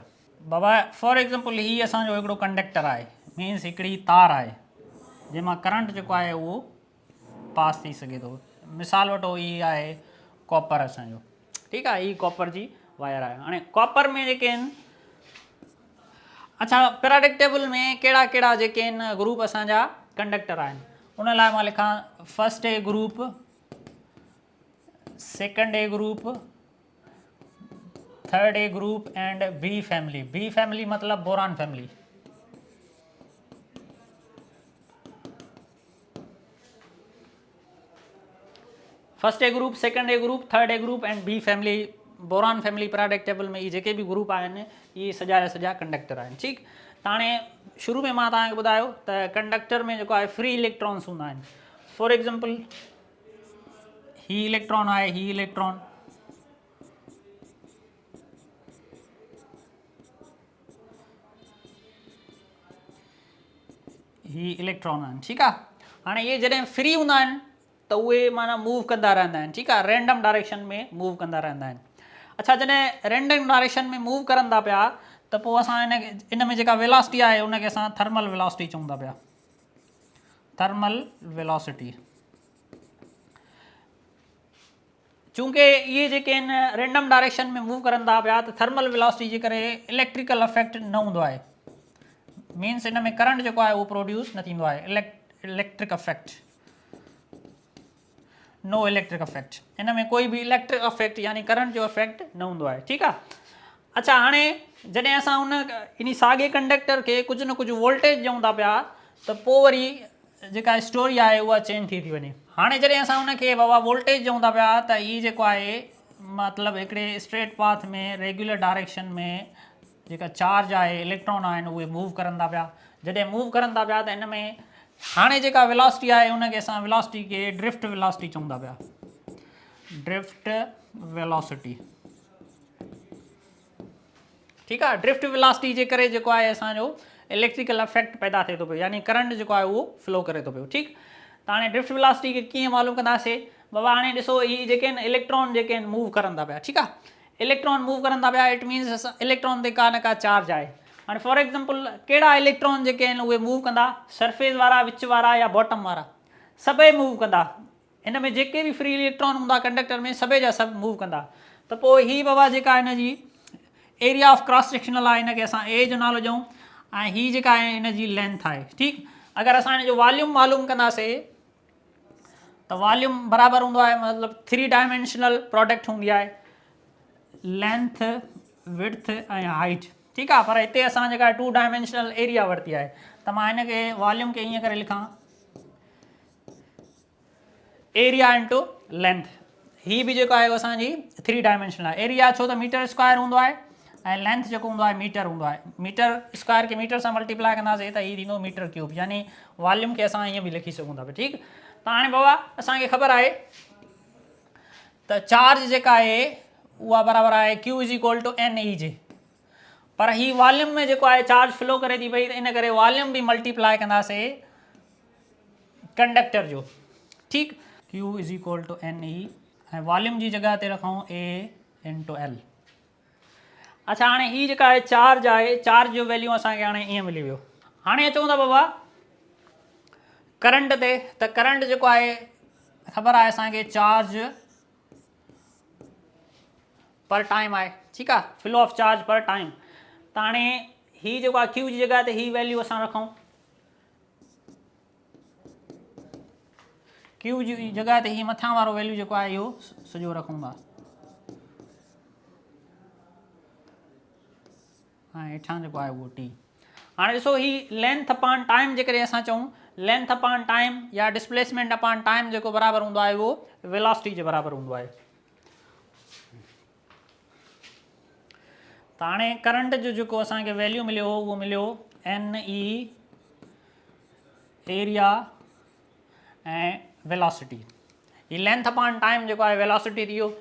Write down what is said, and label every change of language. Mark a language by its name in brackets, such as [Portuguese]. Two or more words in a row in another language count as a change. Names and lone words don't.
[Sindhi] बाबा [English] for example [Sindhi] हीअ असांजो हिकिड़ो कंडक्टर आहे, मीन्स हिकिड़ी तार आहे जंहिंमां करंट जेको आहे उहो पास थी सघे थो। मिसाल वठो हीअ आहे कॉपर असांजो। ठीकु आहे, हीअ कॉपर जी वायर आहे। हाणे कॉपर में जेके आहिनि, अच्छा [English] periodic table [Sindhi] में कहिड़ा कहिड़ा जेके आहिनि ग्रुप असांजा कंडक्टर आहिनि, उन लाइ मां लिखां [English] first A group, second A group, third A group and B family. B family [Sindhi] मतलब [English] boron family. first A group, second A group, third A group and B family, boron family periodic table [Sindhi] में ये जेके भी ग्रुप आहिनि इहे सॼा जा सॼा कंडक्टर आहिनि। ठीकु, त हाणे शुरू में मां तव्हांखे ॿुधायो त कंडक्टर में जेको आहे [English] free electrons [Sindhi] हूंदा आहिनि। [English] for example [Sindhi] ही इलेक्ट्रॉन आहे, ही इलेक्ट्रॉन, ही इलेक्ट्रॉन आहिनि। ठीकु आहे, हाणे इहे जॾहिं फ्री हूंदा आहिनि त उहे माना मूव कंदा रहंदा आहिनि। ठीकु आहे, [English] random direction [Sindhi] में मूव कंदा रहंदा आहिनि। अच्छा, जॾहिं [English] random direction [Sindhi] में मूव करनि था पिया त पोइ असां इन में जेका वेलोसिटी आहे उनखे असां [English] thermal velocity [Sindhi] चऊं था पिया, [English] thermal velocity. [Sindhi] चूंकि इहे जेके आहिनि [English] random direction [Sindhi] में मूव करनि था पिया त [English] thermal velocity [Sindhi] जे करे [English] electrical effect [Sindhi] न हूंदो आहे, मीन्स इन में करंट जेको आहे उहो प्रोड्यूस न थींदो आहे, [English] electric effect, no electric effect. [Sindhi] इन में कोई बि [English] electric effect [Sindhi] यानी करंट जो इफेक्ट न हूंदो आहे। ठीकु आहे, अच्छा हाणे जॾहिं असां इन साॻे कंडक्टर खे कुझु न कुझु वोल्टेज ॾियूं था पिया त पोइ वरी जेका स्टोरी आहे उहा चेंज थी वञे। हाणे जॾहिं असां उनखे बाबा वोल्टेज ॾियूं था पिया त हीअ जेको आहे मतिलबु हिकिड़े [English] straight path [Sindhi] में [English] regular direction [Sindhi] में जेका चार्ज आहे, इलेक्ट्रॉन आहिनि उहे मूव करनि था पिया। जॾहिं मूव करनि था पिया त इन में हाणे जेका वेलोसिटी आहे उनखे असां वेलोसिटी खे [English] drift velocity [Sindhi] चऊं था पिया, [English] drift velocity. [Sindhi] ठीकु आहे, [English] drift velocity [Sindhi] जे करे जेको आहे असांजो [English] electrical effect [Sindhi] पैदा थिए थो पियो, यानी करंट जेको आहे उहो फ्लो करे थो पियो। ठीकु, त हाणे [English] drift velocity [Sindhi] खे कीअं मालूम कंदासीं? बाबा हाणे ॾिसो हीअ जेके आहिनि इलेक्ट्रॉन जेके आहिनि मूव करनि था पिया। ठीकु आहे, इलेक्ट्रॉन मूव करनि था पिया, [English] it means [Sindhi] असां इलेक्ट्रॉन ते का न का चार्ज आहे। हाणे [English] for example [Sindhi] कहिड़ा इलेक्ट्रॉन जेके आहिनि उहे मूव कंदा, सरफेस वारा, विच वारा या बॉटम वारा, सभई मूव कंदा। इन में जेके बि [English] free electron [Sindhi] हूंदा कंडक्टर में सभई जा सभु मूव कंदा। त पोइ हीअ बाबा जेका हिन जी [English] area of cross sectional [Sindhi] आहे, हिनखे असां ए जो नालो ॾियूं, ऐं हीअ जेका आहे हिन जी लेंथ आहे। ठीकु, अगरि असां हिन जो वॉल्यूम मालूम कंदासीं त वॉल्यूम बराबरि हूंदो आहे, मतिलबु [English] 3 dimensional product [Sindhi] हूंदी आहे, [English] length, width [Sindhi] ऐं हाइट। ठीकु आहे, पर हिते असां जेका [English] 2 dimensional area [Sindhi] वरिती आहे, त मां हिनखे वॉल्यूम खे ईअं करे लिखां [English] area into length. [Sindhi] हीअ बि जेको आहे असांजी 3 डायमेंशनल आहे। एरिया छो त [English] meter square [Sindhi] हूंदो आहे ऐं लेंथ जेको हूंदो आहे मीटर हूंदो आहे। [English] meter square [Sindhi] खे मीटर सां मल्टीप्लाई कंदासीं त हीअ थींदो [English] meter cube, [Sindhi] यानी वॉल्यूम खे असां ईअं बि लिखी सघूं था। ठीकु, त हाणे बाबा असांखे ख़बर आहे त चार्ज जेका आहे उहा बराबरि आहे [English] Q is equal to n e [Sindhi] जे, पर ही वॉल्यूम में जेको आहे चार्ज फ्लो करे थी पई, त इन करे वॉल्यूम बि मल्टीप्लाई कंदासीं कंडक्टर जो। ठीकु, [English] Q is equal to n e [Sindhi] ऐं वॉल्यूम जी जॻह ते रखूं [English] A into L. [Sindhi] अच्छा, हाणे हीअ जेका आहे चार्ज आहे, चार्ज जो वैल्यू असांखे हाणे ईअं मिली वियो। हाणे अचूं था बाबा करंट ते, त करंट जेको आहे ख़बर आहे असांखे [English] charge per time [Sindhi] आहे। ठीकु आहे, [English] flow of charge per time. [Sindhi] त हाणे हीअ जेको आहे Q जी जॻह ते हीअ वैल्यू असां रखूं, Q जी जॻह ते हीअ मथां वारो वैल्यू जेको आहे इहो सॼो रखूं था, ऐं हेठां जेको आहे उहो T। हाणे ॾिसो ही [English] length upon time [Sindhi] जे करे असां चऊं [English] length upon time [Sindhi] या [English] displacement upon time [Sindhi] जेको बराबरि हूंदो आहे उहो वेलोसिटी जे बराबरि हूंदो आहे। त हाणे करंट जो जेको असांखे वैल्यू मिलियो उहो मिलियो [English] n e area [Sindhi] ऐं वेलोसिटी, ही [English] length upon time [Sindhi] जेको आहे वेलोसिटी थी वियो।